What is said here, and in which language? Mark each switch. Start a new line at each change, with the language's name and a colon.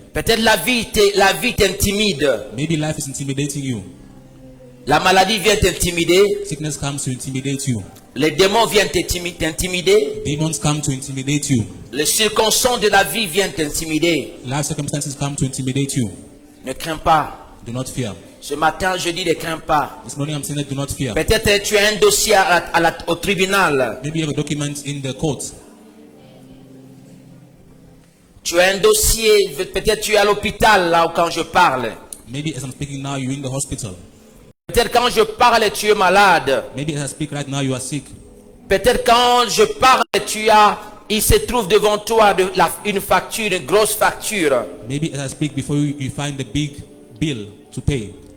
French: Peut-être la vie t'intimide.
English: Maybe life is intimidating you.
French: La maladie vient t'intimider.
English: Sickness comes to intimidate you.
French: Les démons viennent t'intimider.
English: Demons come to intimidate you.
French: Les circonstances de la vie viennent t'intimider.
English: Life circumstances come to intimidate you.
French: Ne crains pas.
English: Do not fear.
French: Ce matin, je dis ne crains pas.
English: This morning I'm saying that do not fear.
French: Peut-être tu as un dossier au tribunal.
English: Maybe you have a document in the court.
French: Tu as un dossier, peut-être tu es à l'hôpital là où quand je parle.
English: Maybe as I'm speaking now, you're in the hospital.
French: Peut-être quand je parle, tu es malade.
English: Maybe as I speak right now, you are sick.
French: Peut-être quand je parle, il se trouve devant toi une facture, une grosse facture.
English: Maybe as I speak before you, you find the big bill to pay.